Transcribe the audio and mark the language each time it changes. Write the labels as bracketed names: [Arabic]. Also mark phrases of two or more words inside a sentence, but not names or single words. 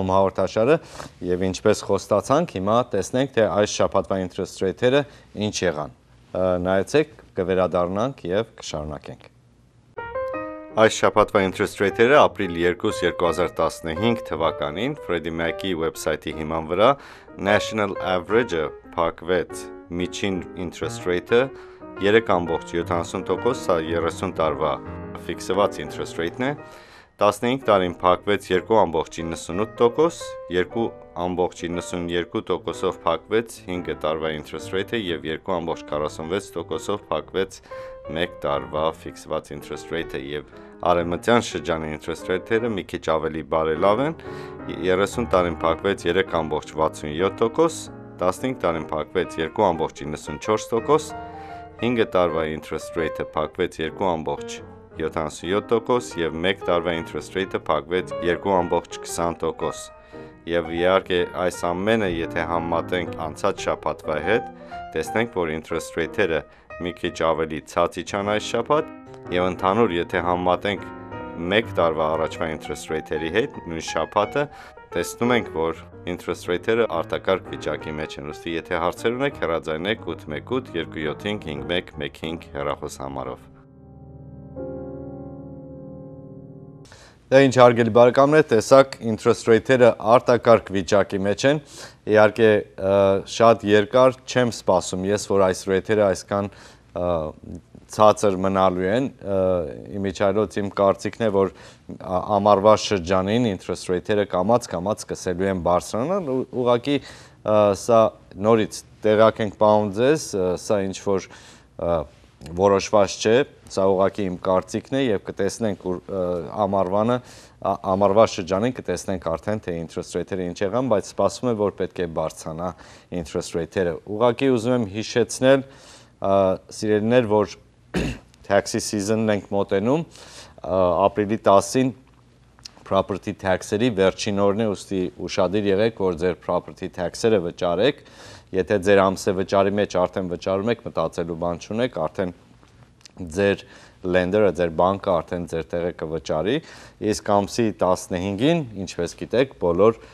[Armenian] Home հաղորդաշարը եւ ինչպես խոստացանք, հիմա տեսնենք թե այս շաբաթվա [English] interest rate- [Armenian] երը ինչ եղան։ Նայեցեք, կվերադառնանք եւ կշարունակենք։ Այս շաբաթվա [English] interest rate- [Armenian] երը ապրիլ 2, 2015 թվականին Freddie Mac-ի website-ի հիման վրա [English] National Average- [Armenian] ը փակվեց միջին [English] interest rate- [Armenian] ը 3.70%, սա 30 տարվա ֆիքսված [English] interest rate- [Armenian] ն է, 15 տարին փակվեց 2.98%, 2.92%-ով փակվեց 5 տարվա [English] interest rate- [Armenian] ը եւ 2.46%-ով փակվեց 1 տարվա ֆիքսված [English] interest rate- [Armenian] ը եւ արևմտյան շրջանի [English] interest rate- [Armenian] երը մի քիչ ավելի բարելավ են, 30 տարին փակվեց 3.67%, 15 տարին փակվեց 2.94%, 5 տարվա [English] interest rate- [Armenian] ը փակվեց 2.77% եւ 1 տարվա [English] interest rate- [Armenian] ը փակվեց 2.20%։ Եվ իհարկե այս ամենը եթե համեմատենք անցած շաբաթվա հետ, տեսնենք որ [English] interest rate- [Armenian] երը մի քիչ ավելի ցած իջան այս շաբաթ եւ ընդհանուր եթե համեմատենք 1 տարվա առաջվա [English] interest rate- [Armenian] երի հետ նույն շաբաթը, տեսնում ենք որ [English] interest rate- [Armenian] երը արտակարգ վիճակի մեջ են, ուստի եթե հարցեր ունեք հեռարձակեք 818-275-5115 հեռախոսահամարով։ Դա ինչ հարգելի բարեկամներ, տեսակ [English] interest rate- [Armenian] երը արտակարգ վիճակի մեջ են, իհարկե շատ երկար չեմ սպասում ես, որ այս rate-երը այսքան ցածր մնալու են, իմիջիայլոց իմ կարծիքն է, որ ամառվա շրջանին [English] interest rate- [Armenian] երը կամաց-կամաց սկսելու են բարձրանալ, ուղղակի սա նորից տեղակ ենք պահում ձեզ, սա ինչ-որ որոշված չէ, սա ուղղակի իմ կարծիքն է եւ կտեսնենք ամառվա շրջանին կտեսնենք արդեն թե [English] interest rate- [Armenian] երը ինչ եղան, բայց սպասվում է որ պետք է բարձրանա interest rate-երը։ Ուղղակի ուզում եմ հիշեցնել սիրելիներ, որ [English] taxi season- [Armenian] ն ենք մոտենում, ապրիլի 10-ին [English] property tax- [Armenian] երի վերջին օրն է, ուստի ուշադիր եղեք, որ ձեր [English] property tax- [Armenian] երը վճարեք, եթե ձեր ամսե վճարի մեջ արդեն վճարում եք, մտածելու բան չունեք, արդեն ձեր lender-ը, ձեր բանկը արդեն ձեր տեղը կվճարի, իսկ ամսի 15-ին, ինչպես գիտեք, բոլոր